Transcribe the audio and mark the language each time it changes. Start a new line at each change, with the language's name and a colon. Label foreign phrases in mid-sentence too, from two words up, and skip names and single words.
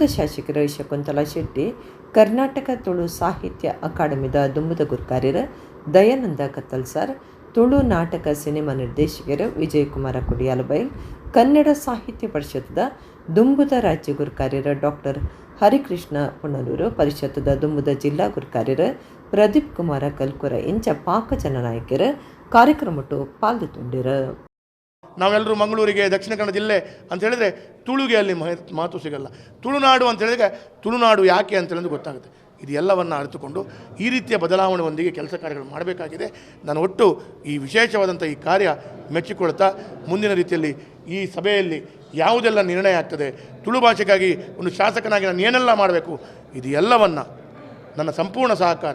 Tulu: ಶಾಸಕರು ಶಕುಂತಲಾ ಶೆಟ್ಟಿ ಕರ್ನಾಟಕ ತುಳು ಸಾಹಿತ್ಯ ಅಕಾಡೆಮಿದ ದುಂಬುದ ಗುರ್ಕಾರ್ಯರು ದಯಾನಂದ ಕತ್ತಲ್ಸರ್ ತುಳು ನಾಟಕ ಸಿನಿಮಾ ನಿರ್ದೇಶಕರು ವಿಜಯಕುಮಾರ ಕುಡಿಯಾಲಬೈಲ್ ಕನ್ನಡ ಸಾಹಿತ್ಯ ಪರಿಷತ್ದ ದುಂಬುದ ರಾಜ್ಯ ಗುರ್ಕಾರ್ಯರು ಡಾಕ್ಟರ್ ಹರಿಕೃಷ್ಣ ಪುಣಲೂರು ಪರಿಷತ್ದ ದುಂಬುದ ಜಿಲ್ಲಾ ಗುರ್ಕಾರ್ಯರು ಪ್ರದೀಪ್ ಕುಮಾರ ಕಲ್ಕುರ ಇಂಚ ಪಾಕ ಜನನಾಯಕರು ಕಾರ್ಯಕ್ರಮಟ್ಟು ಪಾಲ್ಗೊಂಡಿರು.
Kannada: ನಾವೆಲ್ಲರೂ ಮಂಗಳೂರಿಗೆ ದಕ್ಷಿಣ ಕನ್ನಡ ಜಿಲ್ಲೆ ಅಂತ ಹೇಳಿದ್ರೆ ತುಳುಗೆ ಅಲ್ಲಿ ಮಾತು ಸಿಗಲ್ಲ. ತುಳುನಾಡು ಅಂತ ಹೇಳಿದ್ರೆ ತುಳುನಾಡು ಯಾಕೆ ಅಂತ ಹೇಳಿದ್ರೆ ಗೊತ್ತಾಗುತ್ತೆ. ಇದು ಎಲ್ಲವನ್ನು ಅರಿತುಕೊಂಡು ಈ ರೀತಿಯ ಬದಲಾವಣೆಯೊಂದಿಗೆ ಕೆಲಸ ಕಾರ್ಯಗಳು ಮಾಡಬೇಕಾಗಿದೆ. ನಾನು ಒಟ್ಟು ಈ ವಿಶೇಷವಾದಂಥ ಈ ಕಾರ್ಯ ಮೆಚ್ಚಿಕೊಳ್ತಾ ಮುಂದಿನ ರೀತಿಯಲ್ಲಿ ಈ ಸಭೆಯಲ್ಲಿ ಯಾವುದೆಲ್ಲ ನಿರ್ಣಯ ಆಗ್ತದೆ, ತುಳು ಭಾಷೆಗಾಗಿ ಒಂದು ಶಾಸಕನಾಗಿ ನಾನು ಏನೆಲ್ಲ ಮಾಡಬೇಕು, ಇದು ಎಲ್ಲವನ್ನು ನನ್ನ ಸಂಪೂರ್ಣ ಸಹಕಾರ.